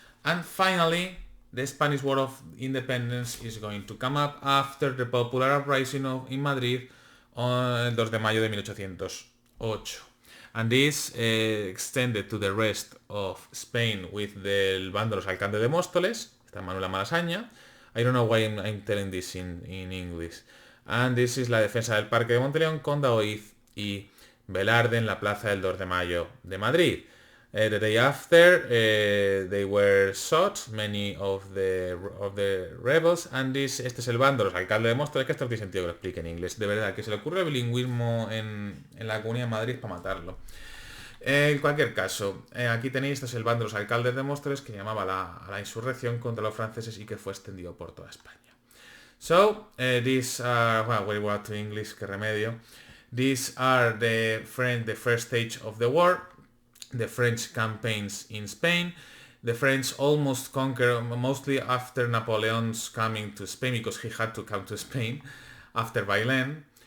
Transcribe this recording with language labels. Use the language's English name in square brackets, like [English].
[English] And finally, the Spanish War of Independence is going to come up after the popular uprising in Madrid on [Spanish] el 2 de mayo de 1808. [English] And this extended to the rest of Spain with [Spanish] del bando de los alcaldes de Móstoles, está Manuela Malasaña. [English] I don't know why I'm telling this in English. And this is [Spanish] la defensa del Parque de Monteleón con Daoiz y Velarde en la Plaza del 2 de Mayo de Madrid. [English] The day after, they were shot, many of the rebels, and [Spanish] este es el bando, los alcaldes de Móstoles, que esto no tiene sentido que lo explique en inglés. De verdad, que se le ocurre el bilingüismo en la Comunidad de Madrid para matarlo. En cualquier caso, aquí tenéis, este es el bando de los alcaldes de Móstoles que llamaba a la insurrección contra los franceses y que fue extendido por toda España. [English] So, these are, well, we were to English, [Spanish] qué remedio. [English] These are the first stage of the war, the French campaigns in Spain. The French almost conquered, mostly after Napoleon's coming to Spain, because he had to come to Spain after Bailén.